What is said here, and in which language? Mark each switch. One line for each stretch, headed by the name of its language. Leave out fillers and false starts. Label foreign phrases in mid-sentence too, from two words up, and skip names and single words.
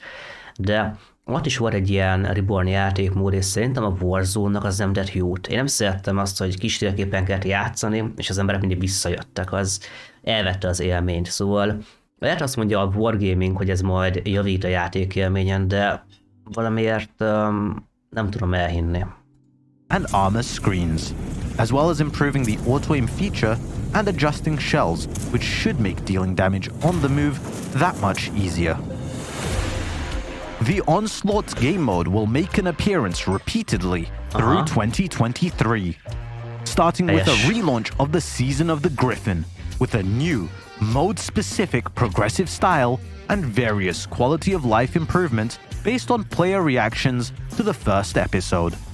Hungarian: De ott is volt egy ilyen Reborn játékmód, és szerintem a Warzone-nak az nem tett jót. Én nem szerettem azt, hogy kis térképen kellett játszani, és az emberek mindig visszajöttek, az elvette az élményt. Szóval lehet azt mondja a Wargaming, hogy ez majd javít a játékélményen, de valamiért nem tudom elhinni.
English: And armor screens, as well as improving the auto-aim feature and adjusting shells, which should make dealing damage on the move that much easier. The Onslaught game mode will make an appearance repeatedly through 2023, starting with a relaunch of the Season of the Griffin, with a new, mode-specific progressive style and various quality of life improvements based on player reactions to the first episode.